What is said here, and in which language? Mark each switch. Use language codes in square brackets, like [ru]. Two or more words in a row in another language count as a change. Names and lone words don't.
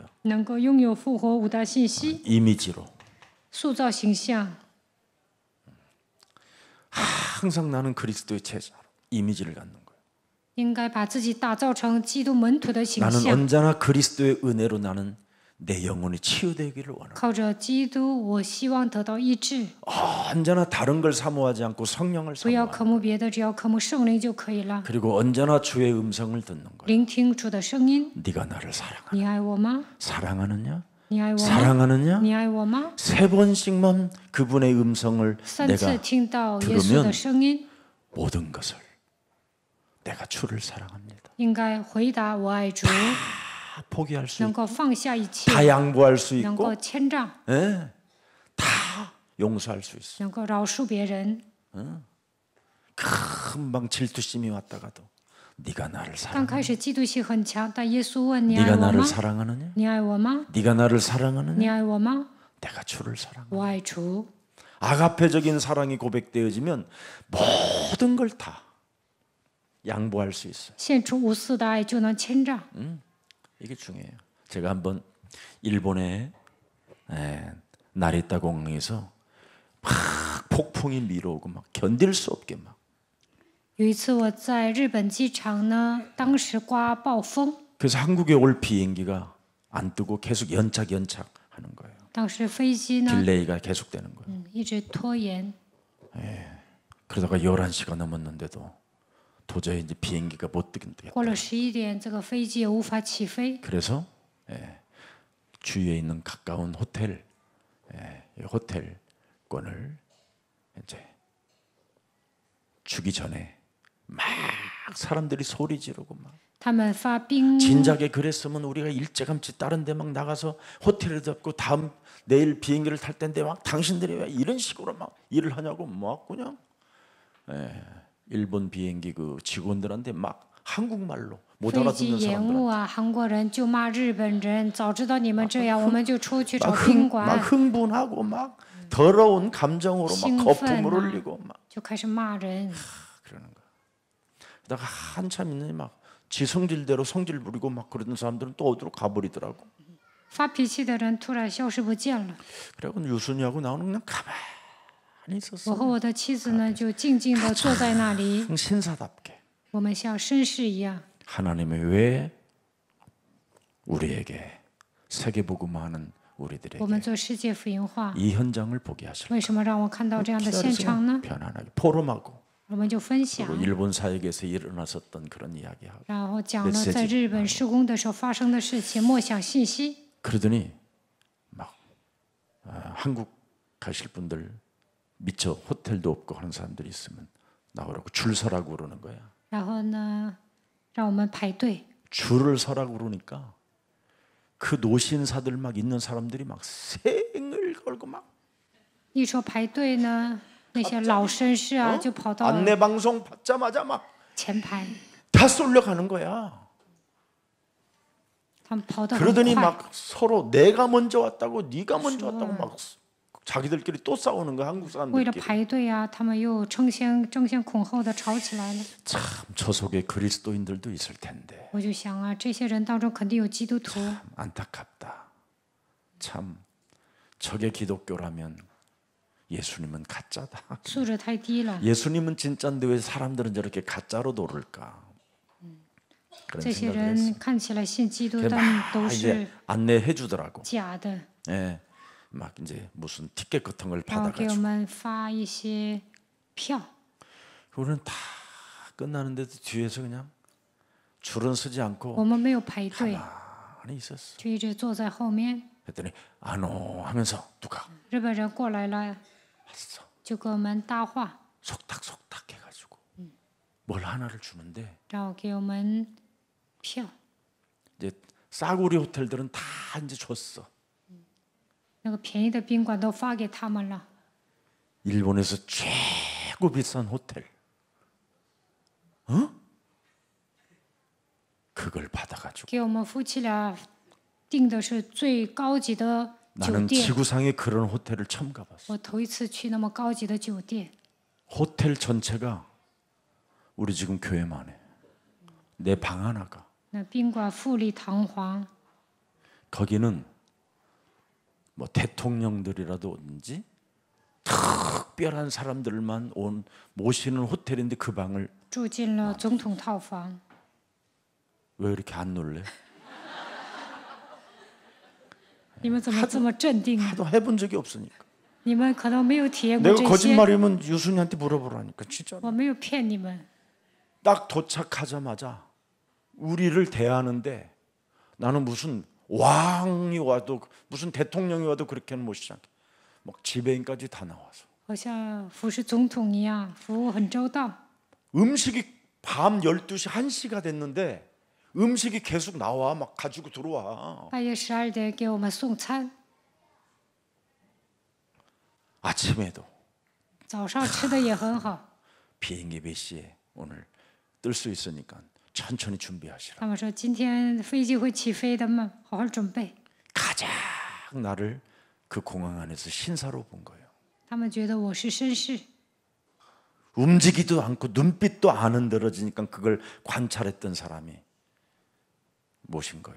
[zh] 能够拥有复活五大信息， [ko] 이미지로. [zh] 塑造形象。 [ko] 항상 나는 그리스도의 제자로 이미지를 갖는 거예요. [zh] 应该把自己打造成基督门徒的形 [ko] 나는 [zh] 象， [ko] 언제나 그리스도의 은혜로 나는 내 영혼이 치유되기를 원합니다. [zh] 靠着基督，我希望得到医治。 [ko] 언제나 다른 걸 사모하지 않고 성령을 [zh] 不要 [ko] 사모하고 [zh] 渴慕别的，只要渴慕圣灵就可以了。 [ko] 그리고 언제나 주의 음성을 듣는 거예요. [zh] 聆听主的声音。 [ko] 네가 나를 사랑하느냐? [zh] 你爱我吗？ [ko] 사랑하느냐? [zh] 你爱我吗？ [ko] 사랑하느냐? [zh] 你爱我吗？ [ko] 세 번씩만 그분의 음성을 [zh] 三次 [ko] 내가 [zh] 听到耶稣的声音， [ko] 모든 것을 내가 주를 사랑합니다. [zh] 应该回答我爱主， [ko] 다 포기할 수 [zh] 能 [ko] 있고 [zh] 够放下一切， [ko] 다 양보할 수 [zh] 能 [ko] 있고 [zh] 够谦让， [ko] 예, 다 용서할 수 있어. [zh] 能够饶恕别人。 [ko] 금방 질투심이 왔다가도 네가 나를 [zh] 刚 [ko] 사랑하느냐? [zh] 开始嫉妒心很强，但耶稣问：“你爱 [ko] 네가 [zh] 我 [ko] 나를 [zh] 吗？ [ko] 사랑하느냐? [zh] 你爱我吗？ [ko] 네가 나를 사랑하느냐? [zh] 你爱我吗？ [ko] 내가 주를 사랑하느냐? [zh] 我爱主。 [ko] 아가페적인 사랑이 고백되어지면 모든 걸 다 양보할 수 있어요. [zh] 献出无私的爱，就能谦让。 [ko] 이게 중요해요. 제가 한번 일본의 나리타 공항에서 막 폭풍이 밀어오고 막 견딜 수 없게 막 [zh] 有一次我在日本机场呢，当时刮暴风， [ko] 그래서 한국에 올 비행기가 안 뜨고 계속 연착하는 거예요. [zh] 当时飞机呢， [ko] 딜레이가 계속되는 거예요. [zh] 一直拖延。 [ko] 그러다가 11시가 넘었는데도 도저히 이제 비행기가 못 뜨겠다. [zh] 过了11点，这个飞机也无法起飞。 [ko] 그래서 주위에 있는 가까운 호텔 호텔권을 이제 주기 전에 막 사람들이 소리 지르고 막 [zh] 他们发兵， [ko] 진작에 그랬으면 우리가 일찌감치 다른 데 막 나가서 호텔을 잡고 다음 내일 비행기를 탈 텐데 막 당신들이 왜 이런 식으로 막 일을 하냐고 막 그냥 일본 비행기 그 직원들한테 막 한국말로 못 [zh] 飞机 [ko] 알아듣는 [zh] 延 [ko] 사람들 [zh] 误啊，韩国人就骂日本人，早知道你们这样，我们就出去找 [ko] 막, [zh] 宾 [ko] 막 [zh] 馆， [ko] 흥분하고 막 더러운 감정으로 막 [zh] 兴奋 [ko] 거품을 [zh] 啊 [ko] 흘리고 막 [zh] 就开始骂人。 [ko] 그러는 거야. 그러다가 한참 있는데 막 지 성질대로 성질 부리고 막 그러던 사람들은 또 어디로 가버리더라고. [zh] 发脾气的人突然消失不见了。 [ko] 그래고 유순이하고 나오는 그냥 가만히 [zh] 我 [ko] 있었어. [zh] 和我的妻子呢，就静静地坐在那里， [ko] 신사답게 [zh] 我们像绅士一样。 [ko] 하나님이 왜 우리에게 세계복음하는 [zh] 我们 [ko] 우리들에게 [zh] 做世界福音化， [ko] 이 현장을 보게 하실까? [zh] 为什么让我看到这样的现场呢？ [ko] 편안하게 포럼하고 [zh] 我们就分享 [ko] 그리고 ， 일본 사역에서 일어났었던 그런 이야기하고 [zh] 然后讲了在日本施工的时候发生的事情，默想信息。 [ko] 그러더니 막 한국 가실 분들 미처 호텔도 없고 하는 사람들이 있으면 나오라고 줄 서라고 그러는 거야. [zh] 然后呢，让我们排队。 [ko] 줄을 서라고 그러니까 그 노신사들 막 있는 사람들이 막 생을 걸고 막 [zh] 一说排队呢，那些老绅士啊，就跑到 [ko] 안내 방송 받자마자 막 [zh] 前排， [ko] 다 쏠려가는 거야. [zh] 他们跑得很 [ko] 그러더니 [zh] 快。 [ko] 막 서로 내가 먼저 왔다고 네가 먼저 왔다고 막 자기들끼리 또 싸우는 거야 한국 [zh] 为了 [ko] 사람들끼리. [zh] 排队啊，他们又争先恐后的吵起来了。 [ko] 참 저 속에 그리스도인들도 있을 텐데 [zh] 我就想啊，这些人当中肯定有基督徒。 [ko] 안타깝다. 참 저게 기독교라면 예수님은 가짜다. [zh] 素质太低了。 [ko] 예수님은 진짜인데 왜 사람들은 저렇게 가짜로 노를까? 그런 [zh] 这些 [ko] 생각을 했어. [zh] 人看起来信基督， [ko] 그게 [zh] 但 [ko] 막 [zh] 都是 [ko] 이제 안내해 주더라고. [zh] 假的， [ko] 예, 막 이제 무슨 티켓 같은 걸 [zh] 然后给我 [ko] 받아가지고 [zh] 们发一些票。 [ko] 우리는 다 끝나는데도 뒤에서 그냥 줄은 서지 [zh] 我 [ko] 않고 [zh] 们没有排队， [ko] 가만히 있었어. [zh] 就一直坐在后面。 [ko] 그랬더니 안오 하면서 누가 [zh] 日本人过来了， [ko] 왔어. [zh] 就跟我们搭话， [ko] 속닥속닥 해가지고 뭘 하나를 주는데 [zh] 然后给我们票。 [ko] 이제 싸구리 호텔들은 다 이제 줬어. [zh] 那个便宜的宾馆都发给他们了。 [ko] 일본에서 최고 비싼 호텔. 이걸 받아가지고 [zh] 给我们夫妻俩订的是最高级的酒 [ko] 나는 [zh] 店。 [ko] 지구상에 그런 호텔을 처음 가봤어. [zh] 我头一次去那么高级的酒店， [ko] 호텔 전체가 우리 지금 교회만 해. 내 방 하나가. [zh] 那宾馆富丽堂皇， [ko] 거기는 뭐 대통령들이라도 오든지 특별한 사람들만 모시는 호텔인데 그 방을 [zh] 住进了总统套房。 [ko] 왜 이렇게 안 놀래? [zh] 你们怎么这么镇定啊？ [ko] 하도 해본 적이 없으니까. [zh] 你们可能没有体验过 [ko] 내가 [zh] 这些。 [ko] 거짓말이면 유순이한테 물어보라니까 진짜. [zh] 我没有骗你们。 [ko] 딱 도착하자마자 우리를 대하는데 나는 무슨 왕이 와도 무슨 대통령이 와도 그렇게는 못 시작해. 막 지배인까지 다 나와서. [zh] 好像服侍总统一样，服务很周到。 [ko] 음식이 밤 12시 1시가 됐는데 음식이 계속 나와 막 가지고 들어와. [zh] 半夜12点给我们送餐， [ko] 아침에도 [zh] 早上吃的也很好。 [ko] 비행기 몇 시에 오늘 뜰 수 있으니까 천천히 준비하시라. [zh] 他们说今天飞机会起飞的嘛，好好准备。 [ko] 가장 나를 그 공항 안에서 신사로 본 거예요. [zh] 他们觉得我是绅士， [ko] 움직이도 않고 눈빛도 안 흔들어지니까 그걸 관찰했던 사람이 모신 거예요.